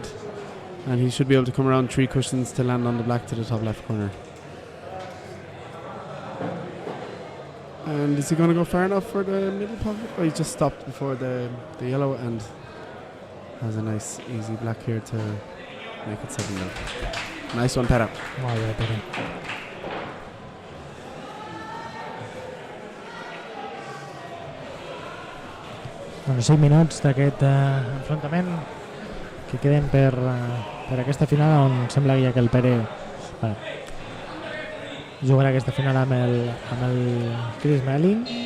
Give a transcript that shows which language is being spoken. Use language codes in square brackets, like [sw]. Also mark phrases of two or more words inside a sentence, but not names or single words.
[en] And he should be able to come around 3 cushions to land on the black to the top left corner. And is he going to go far enough for the middle pocket? Oh, he just stopped before the yellow and has a nice easy black here to make it 7-0. Nice one, Pera. [ca] Molt bé, Pere. Bueno, 5 minuts d'aquest enfrontament que queden per aquesta final, on sembla ja que el Pere jugarà aquesta final amb el Chris Melling.